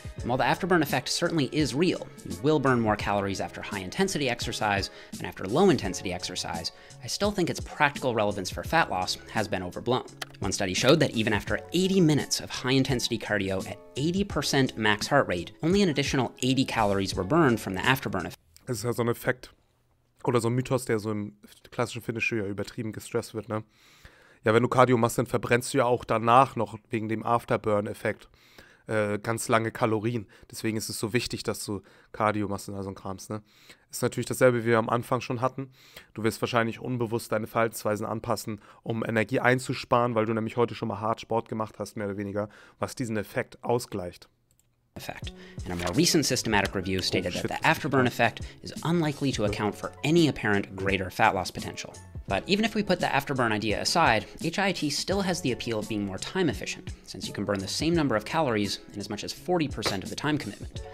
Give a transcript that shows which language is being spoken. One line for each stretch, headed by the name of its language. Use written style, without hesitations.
English: And while the afterburn effect certainly is real, you will burn more calories after high-intensity exercise than after low-intensity exercise, I still think its practical relevance for fat loss has been overblown. One study showed that even after 80 minutes of high-intensity cardio at 80% max heart rate, only an additional 80 calories were burned from the afterburn effect.
German: Das ist ja so ein Effekt oder so ein Mythos, der so im klassischen Fitnessstudio übertrieben gestresst wird, ne? Ja, wenn du Cardio machst, dann verbrennst du ja auch danach noch wegen dem Afterburn-Effekt ganz lange Kalorien. Deswegen ist es so wichtig, dass du Cardio machst und all so ein Krams, ne? Ist natürlich dasselbe, wie wir am Anfang schon hatten. Du wirst wahrscheinlich unbewusst deine Verhaltensweisen anpassen, um Energie einzusparen, weil du nämlich heute schon mal hart Sport gemacht hast, mehr oder weniger, was diesen Effekt ausgleicht.
English: Effect. And a more recent systematic review stated that the afterburn effect is unlikely to account for any apparent greater fat loss potential. But even if we put the afterburn idea aside, HIIT still has the appeal of being more time efficient, since you can burn the same number of calories in as much as 40% of the time commitment.